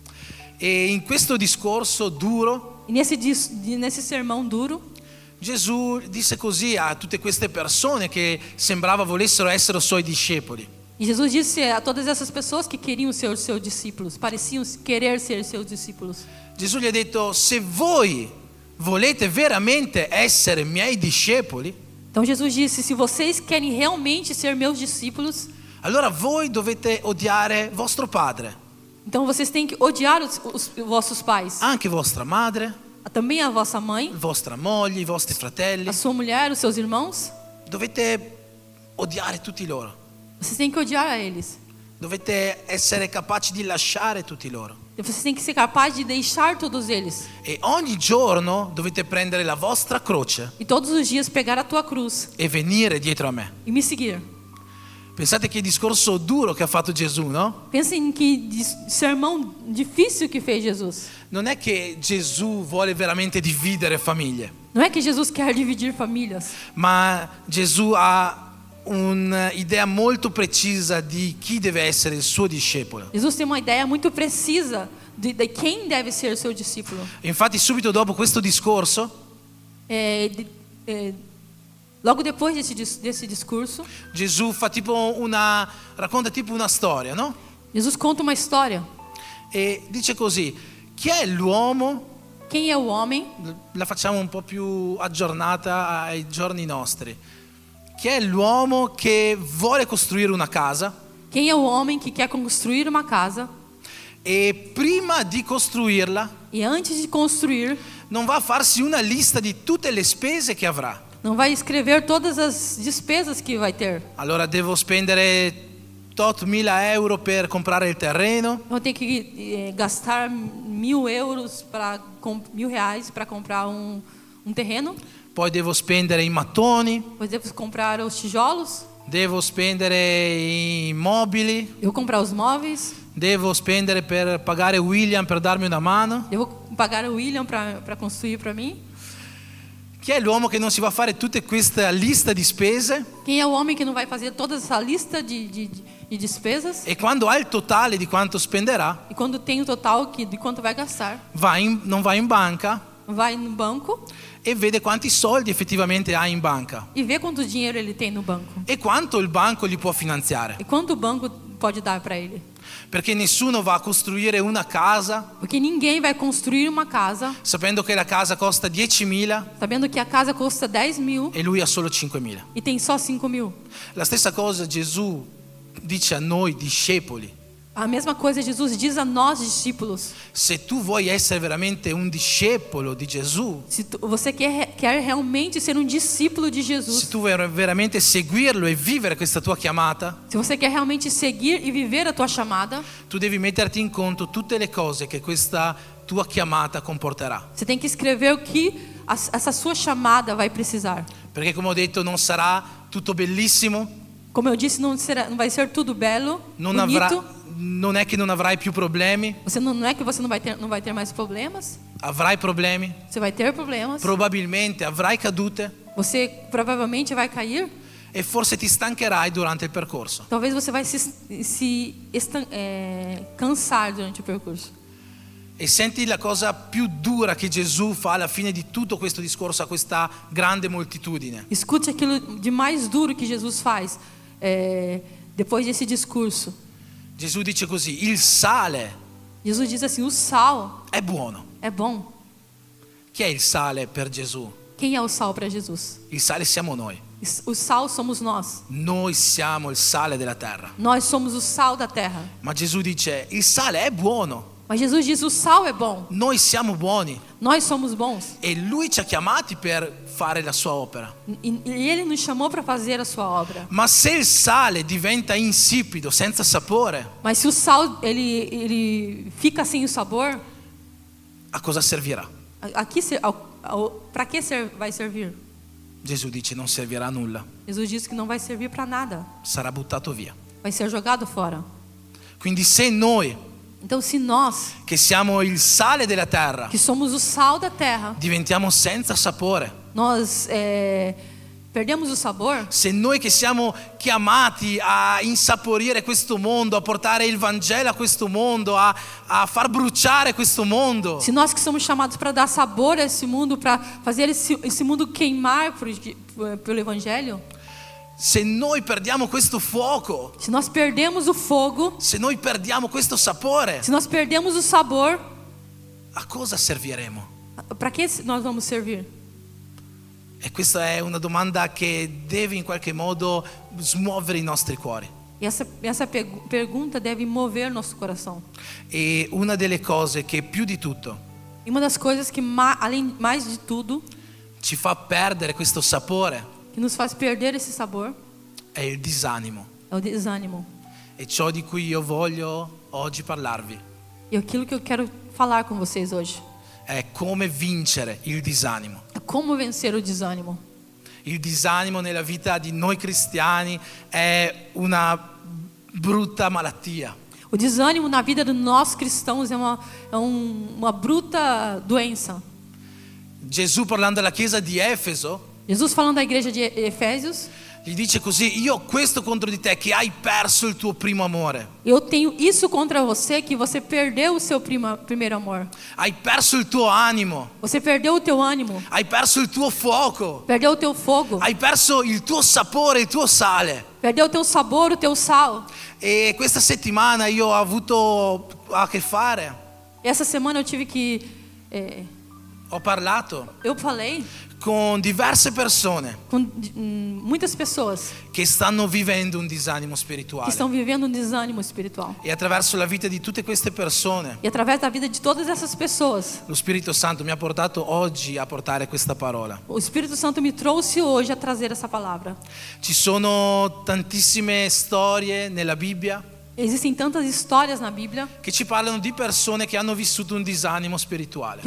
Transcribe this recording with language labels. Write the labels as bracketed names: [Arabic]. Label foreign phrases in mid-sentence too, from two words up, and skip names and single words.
[Italian] E in questo discorso duro [Portuguese] E nesse sermão duro, [Italian] Gesù disse così a tutte queste persone che sembrava volessero essere suoi discepoli: [Portuguese] e Jesus disse a todas essas pessoas que queriam ser seus discípulos, pareciam querer ser seus discípulos. [Italian] Gesù gli ha detto: se voi volete veramente essere miei discepoli, [Portuguese] Então Jesus disse: se vocês querem realmente ser meus discípulos, [Italian] allora voi dovete odiare vostro padre, [Portuguese] então vocês têm que odiar os vossos pais, [Italian] anche vostra madre, [Portuguese] também a vossa mãe, [Italian] vostra moglie, i vostri fratelli. [Portuguese] a sua mulher, os seus irmãos. [Italian] Dovete odiare tutti loro. [Portuguese] Vocês têm que odiar a eles. [Italian] Dovete essere capaci di lasciare tutti loro. [Portuguese] Vocês têm que ser capazes de deixar todos eles. [Italian] E ogni giorno dovete prendere la vostra croce [Portuguese] E todos os dias pegar a tua cruz [Italian] e venire dietro a me. [Portuguese] e me seguir. [Italian] Pensate che discorso duro che ha fatto Gesù, no? [Portuguese] Pensem que sermão difícil que fez Jesus. [Italian] Non è che Gesù vuole veramente dividere famiglie, [Portuguese] Não é que Jesus quer dividir famílias, [Italian] ma Gesù ha un'idea molto precisa di chi deve essere il suo discepolo. [Portuguese] Jesus tem uma ideia muito precisa de quem deve ser seu discípulo. [Italian] Infatti subito dopo questo discorso [Portuguese] Logo depois desse discurso, [Italian] Gesù racconta tipo una storia, no? [Portuguese] Jesus conta uma história. [Italian] E dice così: chi è l'uomo? [Portuguese] Quem é o homem? [Italian] La facciamo un po' più aggiornata ai giorni nostri. Chi è l'uomo che vuole costruire una casa [Portuguese] Quem é o homem que quer construir uma casa [Italian] e prima di costruirla [Portuguese] e antes de construir, [Italian] non va a farsi una lista di tutte le spese che avrà? [Portuguese] não vai escrever todas as despesas que vai ter. [Italian] Allora devo spendere tot mila euro per comprare il terreno, [Portuguese] Eu tenho que gastar €1.000 R$1.000 para comprar um terreno. [Italian] poi devo spendere i mattoni, [Portuguese] Depois devo comprar os tijolos. [Italian] devo spendere i mobili, [Portuguese] Eu vou comprar os móveis. [Italian] devo spendere per pagare William per darmi una mano. [Portuguese] Eu vou pagar o William para construir para mim. [Italian] Chi è l'uomo che non si va a fare tutta questa lista di spese [Portuguese] Quem é o homem que não vai fazer toda essa lista de despesas? [Italian] e quando ha il totale di quanto spenderà [Portuguese] E quando tem o total de quanto vai gastar, [Italian] non va in banca [Portuguese] vai no banco [Italian] e vede quanti soldi effettivamente ha in banca [Portuguese] e vê quanto dinheiro ele tem no banco. [Italian] e quanto il banco gli può finanziare. [Portuguese] E quanto o banco pode dar para ele. [Italian] Perché nessuno va a costruire una casa [Portuguese] Porque ninguém vai construir uma casa [Italian] sapendo che la casa costa 10.000 [Portuguese] sabendo que a casa custa 10.000 [Italian] e lui ha solo 5.000. [Portuguese] e tem só 5.000. [Italian] La stessa cosa Gesù dice a noi discepoli. [Portuguese] A mesma coisa Jesus diz a nós, discípulos. [Italian] Se tu vuoi essere veramente un discepolo di Gesù, [Portuguese] Se você quer realmente ser um discípulo de se Jesus, [Italian] tu vuoi veramente seguirlo e vivere questa tua chiamata, [Portuguese] se você quer realmente seguir e viver a tua chamada, [Italian] tu devi metterti in conto tutte le cose che questa tua chiamata comporterà. [Portuguese] você tem que escrever o que essa sua chamada vai precisar. [Italian] Perché come ho detto non sarà tutto bellissimo, [Portuguese] Como eu disse, não vai ser tudo belo, [Italian] non [Portuguese] bonito. [Italian] non è che non avrai più problemi, [Portuguese] Não é que você não vai ter mais problemas. [Italian] avrai problemi, [Portuguese] Você vai ter problemas. [Italian] probabilmente avrai cadute [Portuguese] Você provavelmente vai cair. [Italian] e forse ti stancherai durante il percorso. [Portuguese] Talvez você vai cansar durante o percurso. [Italian] E senti la cosa più dura che Gesù fa alla fine di tutto questo discorso a questa grande moltitudine. [Portuguese] Escute aquilo de mais duro que Jesus faz depois desse discurso. [Italian] Gesù dice così: il sale [Portuguese] Jesus diz assim: o sal [Italian] è buono. [Portuguese] é bom. [Italian] Chi è il sale per Gesù? [Portuguese] Quem é o sal para Jesus? [Italian] Il sale siamo noi. [Portuguese] O sal somos nós. [Italian] Noi siamo il sale della terra. [Portuguese] Nós somos o sal da terra. [Italian] Ma Gesù dice: il sale è buono. [Portuguese] Mas Jesus diz: o sal é bom. [Italian] Noi siamo buoni. [Portuguese] Nós somos bons. [Italian] E Lui ci ha chiamati per fare la sua opera. [Portuguese] E Ele nos chamou para fazer a sua obra. [Italian] Ma se il sale diventa insipido, senza sapore, [Portuguese] Mas se o sal ele fica sem o sabor, [Italian] a cosa servirà? [Portuguese] para que vai servir? [Italian] Gesù dice: non servirà a nulla, [Portuguese] Jesus disse que não vai servir para nada. [Italian] sarà buttato via. [Portuguese] Vai ser jogado fora. [Italian] Quindi se noi, [Portuguese] Então, se nós, [Italian] che siamo il sale della terra, [Portuguese] que somos o sal da terra, [Italian] diventiamo senza sapore, [Portuguese] nós perdemos o sabor, [Italian] se noi che siamo chiamati a insaporire questo mondo, a portare il Vangelo a questo mondo, a far bruciare questo mondo, [Portuguese] se nós que somos chamados para dar sabor a esse mundo, para fazer esse mundo queimar pelo Evangelho, [Italian] se noi perdiamo questo fuoco, [Portuguese] se nós perdemos o fogo, [Italian] se noi perdiamo questo sapore, [Portuguese] se nós perdemos o sabor, [Italian] a cosa serviremo? [Portuguese] para que nós vamos servir? [Italian] E questa è una domanda che deve in qualche modo smuovere i nostri cuori. [Portuguese] E essa pergunta deve mover nosso coração. [Italian] E una delle cose che più di tutto [Portuguese] E uma das coisas que mais de tudo [Italian] ci fa perdere questo sapore [Portuguese] que nos faz perder esse sabor [Italian] è il disanimo. [Portuguese] é o desânimo. [Italian] E ciò di cui io voglio oggi parlarvi [Portuguese] E aquilo que eu quero falar com vocês hoje [Italian] è come vincere il disanimo. [Portuguese] é como vencer o desânimo. [Italian] Il disanimo nella vita di noi cristiani è una brutta malattia. [Portuguese] O desânimo na vida de nós cristãos é uma bruta doença. [Italian] Gesù, parlando alla chiesa di Efeso, [Portuguese] Jesus falando da igreja de Efésios, [Italian] gli dice così: io ho questo contro di te, che hai perso il tuo primo amore. [Portuguese] eu tenho isso contra você, que você perdeu o seu primeiro amor. [Italian] Hai perso il tuo animo, [Portuguese] Você perdeu o teu ânimo, [Italian] hai perso il tuo fuoco, [Portuguese] perdeu o teu fogo, [Italian] hai perso il tuo sapore, il tuo sale. [Portuguese] perdeu o teu sabor, o teu sal. [Italian] E questa settimana io ho avuto a che fare, [Portuguese] Essa semana eu tive que [Italian] ho parlato [Portuguese] eu falei [Italian] con diverse persone [Portuguese] com muitas pessoas [Italian] che stanno vivendo un disanimo [Portuguese] que [Italian] spirituale. [Portuguese] estão vivendo um desânimo espiritual. [Italian] E attraverso la vita di tutte queste persone, [Portuguese] E através da vida de todas essas pessoas, [Italian] lo Spirito Santo mi ha portato oggi a portare questa parola. [Portuguese] o Espírito Santo me trouxe hoje a trazer essa palavra. [Italian] Ci sono tantissime storie nella Bibbia [Portuguese] Existem tantas histórias na Bíblia [Italian] che ci parlano di persone che hanno vissuto un disanimo spirituale.